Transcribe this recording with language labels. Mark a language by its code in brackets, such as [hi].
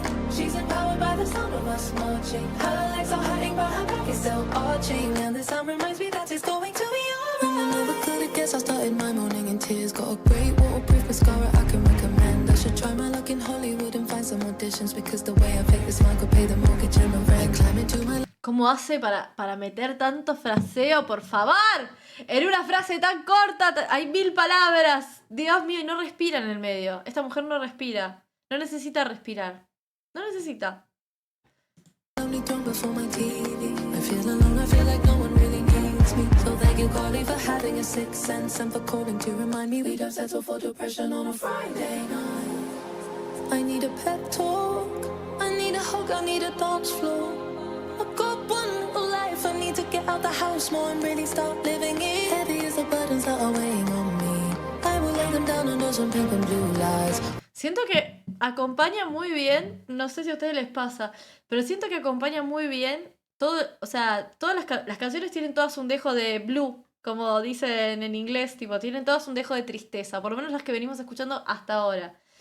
[en] She's empowered by the sound of us marching. Her legs are hurting, but her back is still arching. And the sound reminds me that it's going to be alright. And I never could have guessed I started my morning in tears. Got a great waterproof mascara I can recommend. I should try my luck in Hollywood and find some auditions. Because the way I fake this smile could pay the mortgage and the rent. Climb into my [es] ¿Cómo hace para meter tanto fraseo? ¡Por favor! En una frase tan corta hay 1000 palabras. Dios mío, y no respira en el medio. Esta mujer no respira. No necesita respirar. No necesita. [en] only throne before my TV. I feel alone, I feel like no one really needs me. So thank you, Carly, for having a sixth sense and for calling to remind me we don't settle for depression on a Friday night. I need a pep talk, I need a hug, I need a dance floor. I've got one little life, I need to get out the house more and really start living it. Heavy as the burdens that are weighing on me. I will lay them down under some pink and blue lights. [es] Siento que acompaña muy bien, no sé si a ustedes les pasa, pero siento que acompaña muy bien todo, o sea, todas las canciones tienen todas un dejo de blue, como dicen en inglés, tipo, tienen todas un dejo de tristeza, por lo menos las que venimos escuchando hasta ahora.